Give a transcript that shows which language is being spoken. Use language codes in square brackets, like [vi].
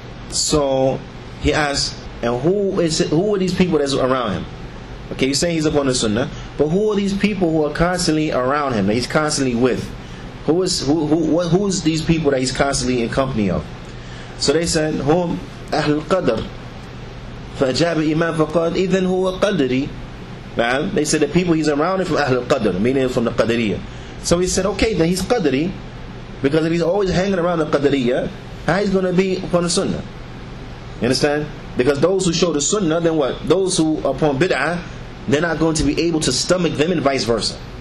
[en] So he asked, and who are these people that's around him? Okay, you're saying he's up on the sunnah, but who are these people who are constantly around him, that he's constantly with? Who is these people that he's constantly in company of? So they said, [ar] "Hum ahl qadr." فأجاب الإمام فقال إذن هو قدري. [en] They said the people he's around are from Ahl al-Qadr, meaning from the Qadariyah. So he said, okay, then he's Qadri, because if he's always hanging around the Qadariyah, how he's going to be upon the Sunnah? You understand? Because those who show the Sunnah, then what? Those who are upon Bid'ah, they're not going to be able to stomach them, and vice versa.